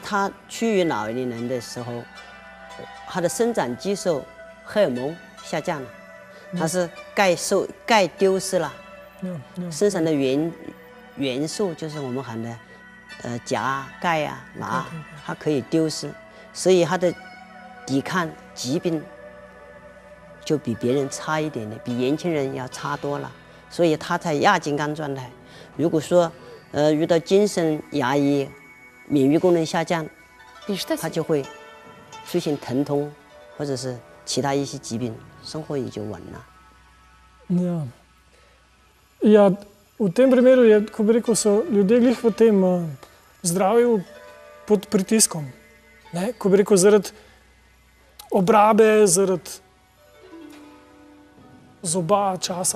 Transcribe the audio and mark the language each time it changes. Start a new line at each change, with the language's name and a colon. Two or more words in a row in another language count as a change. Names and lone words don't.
Chinese: 他趋于老年人的时候，他的生长激素荷尔蒙下降了，他是钙丢失了，身上的元素就是我们喊的钾、钙啊、镁，它可以丢失，所以他的抵抗疾病就比别人差一点的，比年轻人要差多了。所以他在亚健康状态。如果说遇到精神压抑、免疫功能下降，他就会出现疼痛或者是其他一些疾病，生活也就稳了。
Slovenian: Ja, v tem primeru je, ko bi rekel, so ljudje glih v tem zdravju pod pritiskom. Ne? Ko bi rekel, zaradi obrabe, zaradi zoba časa.